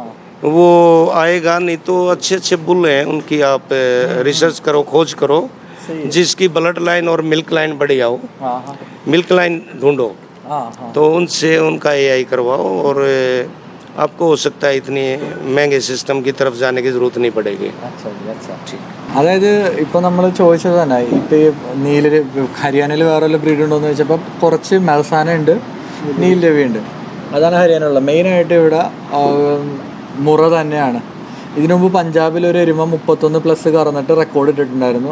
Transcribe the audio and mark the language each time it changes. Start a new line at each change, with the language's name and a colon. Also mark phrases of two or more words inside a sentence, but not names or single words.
Hindi: वो आएगा नहीं तो अच्छे बुल हैं उनकी, आप रिसर्च करो, खोज करो, सही है। जिसकी
English: blood line
Hindi: और
English: milk line
Hindi: बढ़िया हो, हाँ हाँ
English: milk line
Hindi: ढूंढो, हाँ हाँ तो उनसे उनका एआई करवाओ और आपको हो सकता है इतनी महंगे सिस्टम की तरफ जाने की ज़रूरत नहीं पड़ेगी। अच्छा जी, अच्छा
Malayalam: അതായത് ഇപ്പോൾ നമ്മൾ ചോദിച്ചത് തന്നെ, ഇപ്പോൾ ഈ ഹരിയാനയിൽ വേറെ വല്ല ബ്രീഡ് ഉണ്ടോ എന്ന് ചോദിച്ചപ്പോൾ കുറച്ച് മെൽസാന ഉണ്ട്, നീൽ രവി ഉണ്ട്, അതാണ് ഹരിയാനയുള്ള മെയിനായിട്ട്. ഇവിടെ മുറ തന്നെയാണ്. ഇതിനു മുമ്പ് പഞ്ചാബിൽ ഒരു എരുമ 31+ കറന്നിട്ട് റെക്കോർഡ് ഇട്ടിട്ടുണ്ടായിരുന്നു.